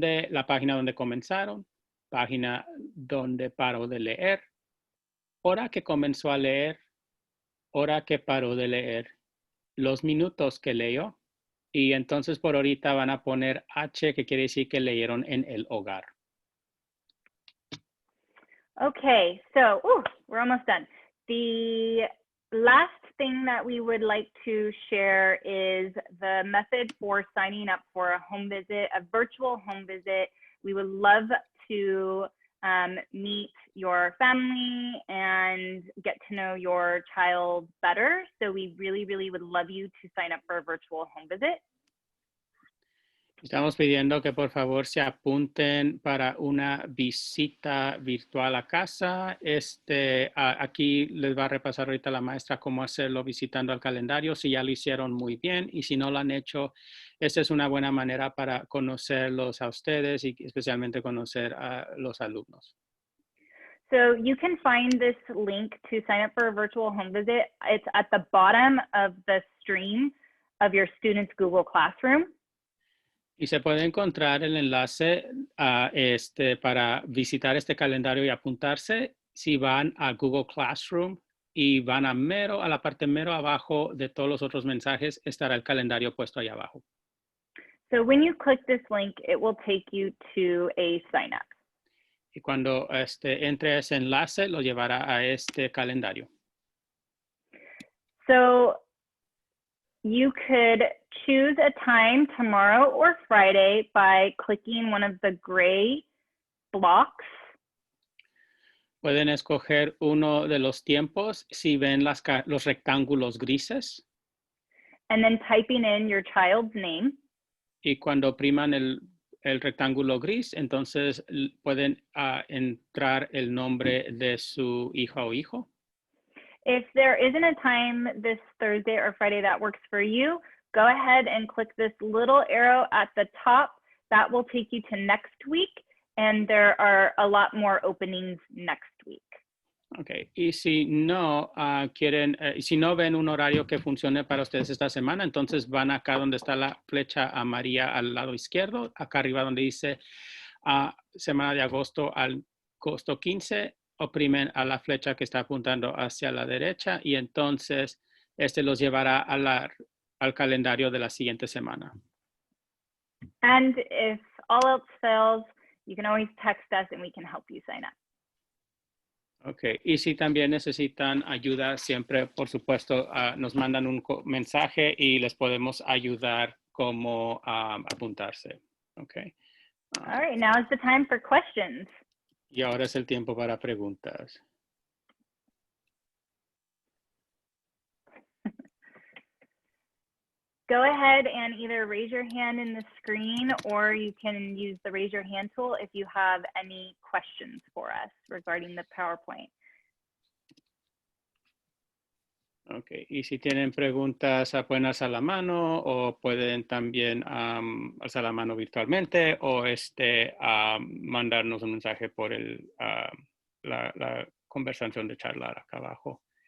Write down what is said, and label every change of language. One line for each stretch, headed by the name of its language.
Spanish: La página donde comenzaron, página donde paró de leer, hora que comenzó a leer, hora que paró de leer, los minutos que leyó, y entonces por ahorita van a poner H, que quiere decir que leyeron en el hogar.
English: Okay, so we're almost done. The last thing that we would like to share is the method for signing up for a home visit, a virtual home visit. We would love to meet your family and get to know your child better. So we really, really would love you to sign up for a virtual home visit.
Spanish: Estamos pidiendo que por favor se apunten para una visita virtual a casa. Aquí les va a repasar ahorita la maestra cómo hacerlo visitando al calendario. Si ya lo hicieron, muy bien. Y si no lo han hecho, esta es una buena manera para conocerlos a ustedes y especialmente conocer a los alumnos.
English: So you can find this link to sign up for a virtual home visit. It's at the bottom of the stream of your student's Google Classroom.
Spanish: Y se puede encontrar el enlace para visitar este calendario y apuntarse si van a Google Classroom y van a la parte mero abajo de todos los otros mensajes, estará el calendario puesto ahí abajo.
English: So when you click this link, it will take you to a sign up.
Spanish: Y cuando entre a ese enlace, lo llevará a este calendario.
English: So you could choose a time tomorrow or Friday by clicking one of the gray blocks.
Spanish: Pueden escoger uno de los tiempos si ven los rectángulos grises.
English: And then typing in your child's name.
Spanish: Y cuando opriman el rectángulo gris, entonces pueden entrar el nombre de su hija o hijo.
English: If there isn't a time this Thursday or Friday that works for you, go ahead and click this little arrow at the top That will take you to next week, and there are a lot more openings next week.
Spanish: Ok, y si no quieren, si no ven un horario que funcione para ustedes esta semana, entonces van acá donde está la flecha amarilla al lado izquierdo, acá arriba donde dice semana de agosto al agosto 15, oprimen a la flecha que está apuntando hacia la derecha y entonces los llevará al calendario de la siguiente semana.
English: And if all else fails, you can always text us and we can help you sign up.
Spanish: Ok, y si también necesitan ayuda, siempre, por supuesto, nos mandan un mensaje y les podemos ayudar cómo apuntarse.
English: Ok. All right, now is the time for questions.
Spanish: Y ahora es el tiempo para preguntas.
English: Go ahead and either raise your hand in the screen or you can use the raise your hand tool if you have any questions for us regarding the PowerPoint.
Spanish: Ok, y si tienen preguntas, pueden alzar la mano o pueden también alzar la mano virtualmente o mandarnos un mensaje por la conversación de charlar acá abajo.